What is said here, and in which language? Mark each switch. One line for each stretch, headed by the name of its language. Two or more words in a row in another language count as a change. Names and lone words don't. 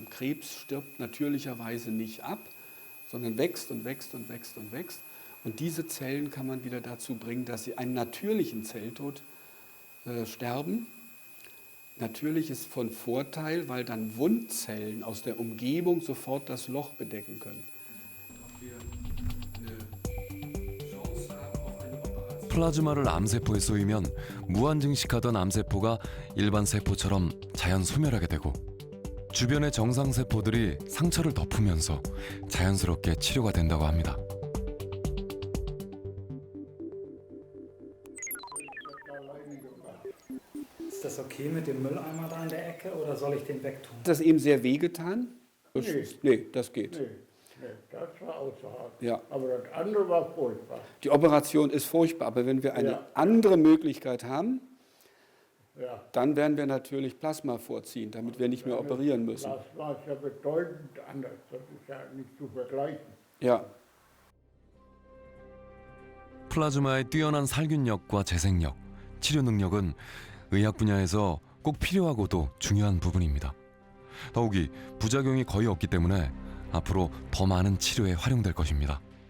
German: Krebs stirbt natürlicherweise nicht ab, sondern wächst und wächst und wächst und wächst. Und diese Zellen kann man wieder dazu bringen, dass sie einen natürlichen Zelltod sterben. Natürlich ist von Vorteil, weil dann Wundzellen aus der Umgebung sofort das Loch bedecken können.
Korean: 플라즈마를 암세포에 쏘이면 무한 증식하던 암세포가 일반 세포처럼 자연 소멸하게 되고 주변의 정상 세포들이 상처를 덮으면서 자연스럽게 치료가 된다고 합니다.
German: Ist das okay mit dem Mülleimer da in der Ecke oder soll ich den wegtun? Hat das eben sehr wehgetan? Nee, das geht. Nee, das war außerhalb. Ja. Aber das andere war furchtbar. Die Operation ist furchtbar, aber wenn wir eine andere Möglichkeit haben, dann werden wir natürlich Plasma vorziehen, damit wir nicht mehr operieren müssen. Plasma ist ja bedeutend anders. Das ist ja nicht zu vergleichen. Ja.
Korean: 플라즈마의 뛰어난 살균력과 재생력, 치료 능력은 의학 분야에서 꼭 필요하고도 중요한 부분입니다. 더욱이 부작용이 거의 없기 때문에 앞으로 더 많은 치료에 활용될 것입니다.